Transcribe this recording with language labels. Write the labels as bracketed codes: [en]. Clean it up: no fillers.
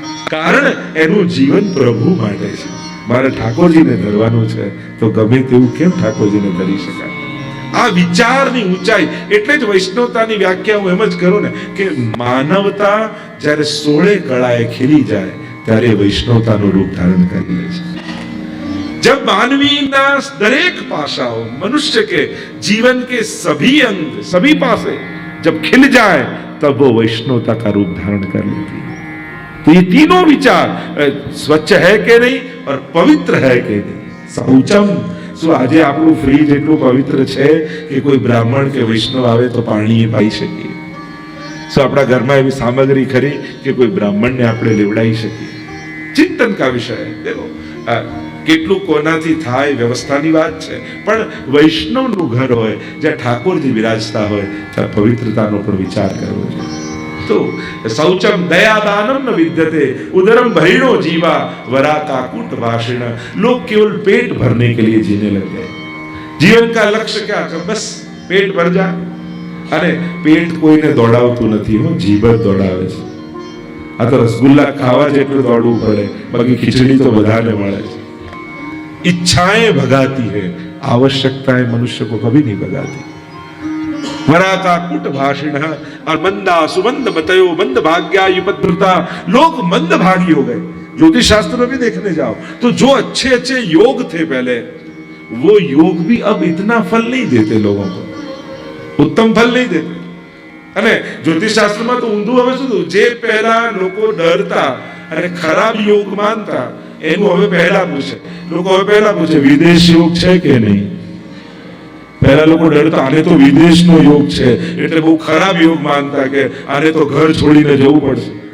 [gu] કારણ એનું જીવન પ્રભુ માટે છે. મારે ઠાકોરજીને ધરવાનું છે, તો ગમે તેવું કેમ ઠાકોરજીને ધરી શકાય? આ વિચારની ઊંચાઈ. એટલે જ વૈષ્ણવતાની વ્યાખ્યા હું એમ જ કરું ને કે માનવતા જ્યારે 16 કળાએ ખીલી જાય ત્યારે વૈષ્ણવતાનું રૂપ ધારણ કરી લે છે. [hi] जब मानवी ना दरेक पासाओं, मनुष्य के जीवन के सभी अंग, सभी पासे जब खिल जाए तब वो वैष्णवता का रूप धारण कर लेती है. तो ये तीनों विचार, स्वच्छ है [gu] કે નહીં [hi] और पवित्र है કે નહીં. [gu] શૌચમ, શું આજે આપણું ફ્રીજ એટલું પવિત્ર છે કે કોઈ બ્રાહ્મણ કે વૈષ્ણવ આવે તો પાણી પાઈ શકીએ? શું આપણા ઘરમાં એવી સામગ્રી ખરી કે કોઈ બ્રાહ્મણને આપણે લેવડાવી શકીએ? [hi] ચિંતન કા વિષય. [gu] દેખો કેટલું કોનાથી થાય વ્યવસ્થાની વાત છે, પણ વૈષ્ણવનું ઘર હોય જ્યાં ઠાકોરજી વિરાજતા હોય ત્યાં પવિત્રતાનો પણ વિચાર કરવો જોઈએ. [sa] तो शौचम दयादानम न विद्यते उदरम भरिणो जीवा वरा काकुट भाषिण. [hi] लोग केवल पेट भरने के लिए जीने लग गए. जीवन का लक्ष्य क्या है? बस पेट भर जा. अरे पेट [gu] कोઈને દોડાવતું નથી, હો જીભ જ દોડાવે છે. આ તો રસગુલ્લા ખાવા જેટલું દોડવું પડે, બાકી ખીચડી તો બધાને મળે છે. [hi] इच्छाएं भगाती है, आवश्यकताएं मनुष्य को कभी नहीं भगाती. [sa] वराका कुट भाषिण और मंदा सुमंद मतयो मंद भाग्या युपद्रुता. [hi] लोग मंद भागी हो गए. ज्योतिष शास्त्र में भी देखने जाओ तो जो अच्छे अच्छे योग थे पहले, वो योग भी अब इतना फल नहीं देते लोगों को, उत्तम फल नहीं देते. [gu] અને જ્યોતિષ શાસ્ત્રમાં તો ઊંધું હવે શું, જે પહેલા લોકો ડરતા અને ખરાબ યોગ માનતા એનું હવે પહેલા પૂછે. લોકો હવે પહેલા પૂછે વિદેશ યોગ છે કે નહીં. પહેલા લોકો ડરતા આને તો વિદેશનો યોગ છે એટલે બહુ ખરાબ યોગ માનતા કે આને તો ઘર છોડીને જવું પડશે.